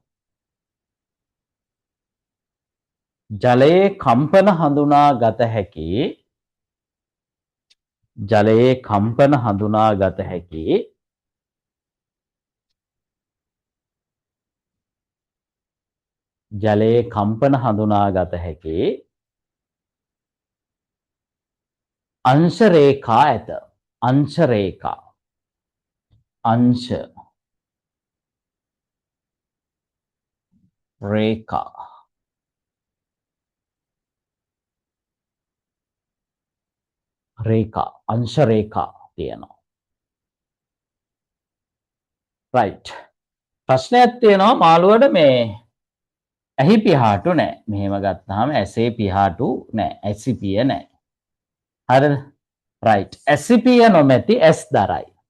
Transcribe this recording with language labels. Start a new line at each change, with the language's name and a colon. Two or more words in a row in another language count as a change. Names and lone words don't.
Sinhala: ජලයේ කම්පන හඳුනාගත හැකි ජලයේ කම්පන හඳුනාගත හැකි ජලයේ කම්පන හඳුනාගත හැකි අංශ රේඛා ඇත. අංශ රේඛා. අංශ රේඛා. රේඛා अंश රේඛා තියෙනවා. රයිට්. ප්‍රශ්නයක් තියෙනවා මාළුවට මේ ඇහි පිහාටු නැහැ. මෙහෙම ගත්තාම ඇසේ පිහාටු නැහැ. ඇසිපිය නැහැ. හරිද? රයිට්. ඇසිපිය නොමැති ඇස් දරයි.